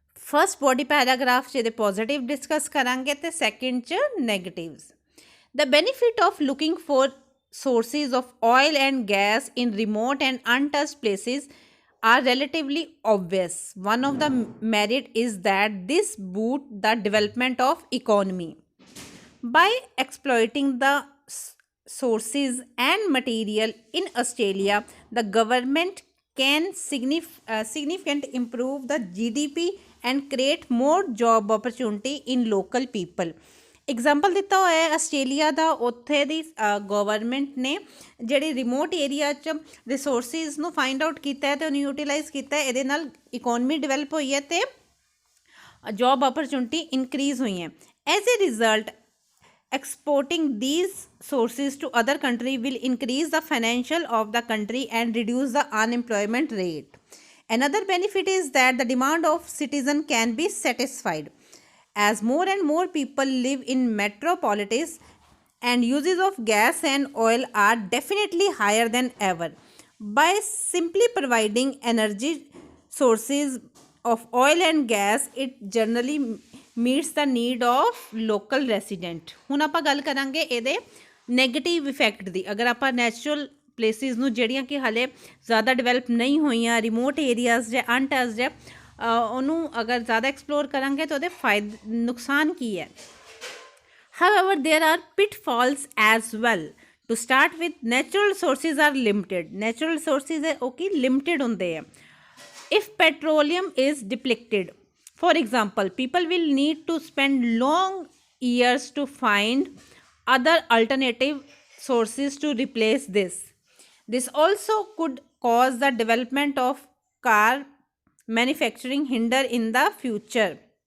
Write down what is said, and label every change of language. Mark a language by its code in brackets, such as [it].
[pa] First body paragraph 'ਚ ਇਹਦੇ positive discuss ਕਰਾਂਗੇ ਅਤੇ ਸੈਕਿੰਡ 'ਚ negatives. [en] The benefit of looking for sources of oil and gas in remote and untouched places are relatively obvious. One of the merit is that this boosts the development of economy. By exploiting the sources and material in Australia, the government can significantly improve the GDP and create more job opportunity in local people. [pa] Example ਦਿੱਤਾ ਹੋਇਆ ਹੈ Australia ਦਾ। ਉੱਥੇ ਦੀ government ਨੇ ਜਿਹੜੀ remote area 'ਚ resources ਨੂੰ find out ਕੀਤਾ ਹੈ ਅਤੇ ਉਹਨੂੰ ਯੂਟੀਲਾਈਜ਼ ਕੀਤਾ ਹੈ। ਇਹਦੇ ਨਾਲ ਇਕੋਨਮੀ ਡਿਵੈਲਪ ਹੋਈ ਹੈ ਅਤੇ ਜੋਬ ਓਪਰਚੁਨਿਟੀ ਇਨਕਰੀਜ਼ ਹੋਈ ਹੈ। [en] As a result exporting these sources to other country will increase the financial of the country and reduce the unemployment rate. Another benefit is that the demand of citizen can be satisfied. as more and more people live in metropolises and uses of gas and oil are definitely higher than ever. By simply providing energy sources of oil and gas, it generally meets the need of local resident. [pa] ਹੁਣ ਆਪਾਂ ਗੱਲ ਕਰਾਂਗੇ ਇਹਦੇ negative effect ਦੀ। ਅਗਰ ਆਪਾਂ natural places ਨੂੰ ਜਿਹੜੀਆਂ ਕਿ ਹਾਲੇ ਜ਼ਿਆਦਾ ਡਿਵੈਲਪ ਨਹੀਂ ਹੋਈਆਂ, ਰਿਮੋਟ ਏਰੀਆਜ਼ ਜਾਂ ਅਨਟਚਡ ਹੈ, ਉਹਨੂੰ ਅਗਰ ਜ਼ਿਆਦਾ ਐਕਸਪਲੋਰ ਕਰਾਂਗੇ ਤਾਂ ਉਹਦੇ ਫਾਇਦੇ ਨੁਕਸਾਨ ਕੀ ਹੈ। [en] However, there are pitfalls as well. To start with, natural resources are limited. Natural resources [pa] है ओके limited होंदे हैं. [en] If petroleum is depleted, for example, people will need to spend long years to find other alternative sources to replace this. This also could cause the development of car manufacturing hinder in the future.